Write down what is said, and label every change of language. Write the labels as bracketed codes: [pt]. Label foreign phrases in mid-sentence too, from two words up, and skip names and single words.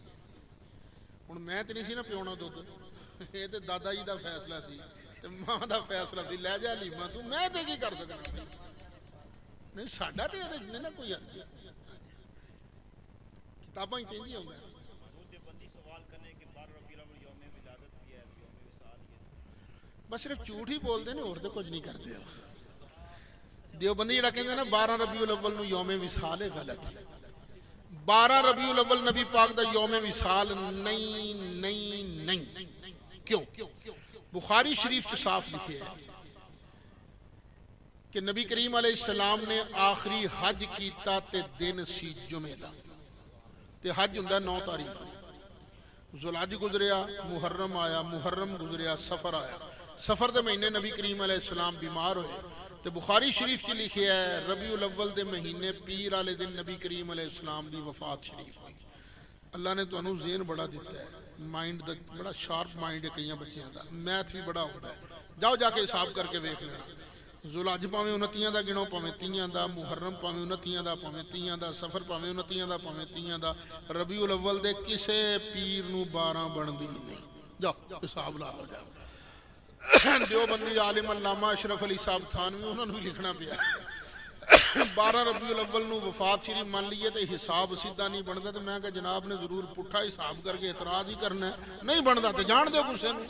[pa] ہوں میں تو نہیں سی نا پیونا دودھ، یہ تو دادا جی دا فیصلہ سی تے ماں دا فیصلہ سی، لے جا لیما تو میں تے کی کر سکنا؟ نہیں ساڈا تے یہ نا کوئی حرج، کتاباں ہی کہیں ہوں گے۔ [ur] بس صرف جھوٹ ہی بولتے ہیں اور تو کچھ نہیں کرتے ہو۔ [pa] دیوبندی جڑا کہندے نا 12 ربیع الاول نو یوم وصال ہے، غلط ہے۔ 12 ربیع الاول نبی پاک دا یوم وصال نہیں نہیں نہیں۔ کیوں؟ بخاری شریف سے صاف لکھے ہے کہ نبی کریم [ar] علیہ السلام [pa] نے آخری حج کیتا تے دن سی جمعہ دا، تے حج ہوندا 9 تاریخ نو۔ ذوالحج گزریا، محرم آیا، محرم گزریا، سفر آیا۔ سفر دے مہینے نبی کریم [ar] علیہ السلام [pa] بیمار ہوئے، تے بخاری شریف کی لکھے ہے ربیع الاول دے مہینے پیر والے دن نبی کریم [ar] علیہ السلام [pa] دی وفات شریف ہوئی۔ اللہ نے تانوں ذہن بڑا دیتا ہے، مائنڈ دا بڑا [en] sharp mind [pa] ہے کئیاں بچیاں دا، [ur] میتھ بھی بڑا ہوتا ہے۔ [pa] جاؤ جا کے حساب کر کے ویکھ لینا۔ ذوالحج پاویں 29 دا گنو، پاویں 30 دا، محرم پاویں 29 دا، پاویں 30 دا، سفر پاویں 29 دا، پاویں 30 دا، ربیع الاول دے کسے پیر نو 12 بندی نہیں۔ جاؤ حساب لا ہو جاؤ۔ دیوبندی عالم علامہ اشرف علی صاحب تھانوی انہوں نے بھی لکھنا پیا 12 ربیع الاول نو وفات شریف مان لیے تے حساب سیدھا نہیں بنتا، تو میں کہ جناب نے ضرور پٹھا حساب کر کے اعتراض ہی کرنا ہے، نہیں بنتا تو جان دو کسے نو۔